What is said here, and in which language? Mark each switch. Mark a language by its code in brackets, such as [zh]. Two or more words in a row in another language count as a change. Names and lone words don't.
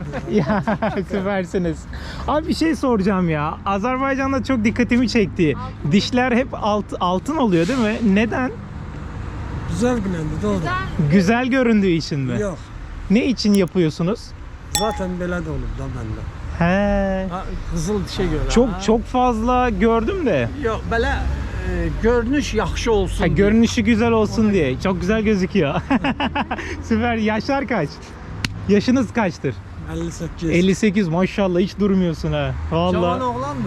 [tr] Ya süpersiniz. Abi bir şey soracağım ya. Azerbaycan'da çok dikkatimi çekti. Dişler hep altın oluyor değil mi? Neden? Güzel günendi doğru. Güzel göründüğü için mi? Yok. Ne için yapıyorsunuz? [az] Zaten belə də olub da məndə. He. Ha, qızıl dişə görə. [tr] Çok fazla gördüm de. [az] Yox, belə görünüş yaxşı olsun. [tr] Ha, görünüşü güzel olsun diye. Çok güzel gözüküyor. Süper. Yaşlar kaç? Yaşınız kaçtır? 58. 58 maşallah, hiç durmuyorsun ha. [az] Cavan Vallahi. oğlandır.